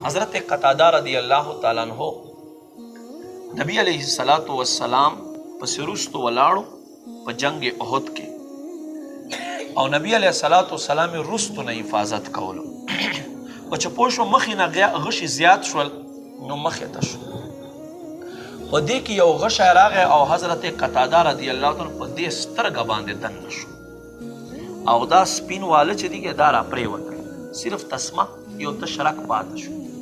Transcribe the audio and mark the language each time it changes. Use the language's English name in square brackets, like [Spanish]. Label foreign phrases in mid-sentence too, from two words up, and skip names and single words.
[Pashto] حضرت قتادہ [Arabic] رضی اللہ تعالیٰ عنہ [Pashto] نبی [Arabic] علیہ الصلوۃ والسلام [Pashto] پس رستو ولاړو په جنگ احد کې او نبی [Arabic] علیہ الصلوۃ والسلام [Pashto] رستو نه حفاظت کولو او چې پوښو مخې نه غشي زیات شول نو مخې ته شو په دې کې یو غش راغی او حضرت قتادہ [Arabic] رضی الله تعالی [Pashto] په دې سترګه باندې دن شو او دا سپین واله چې دی دا را پریوت صرف تسمه یو تشرک پات شو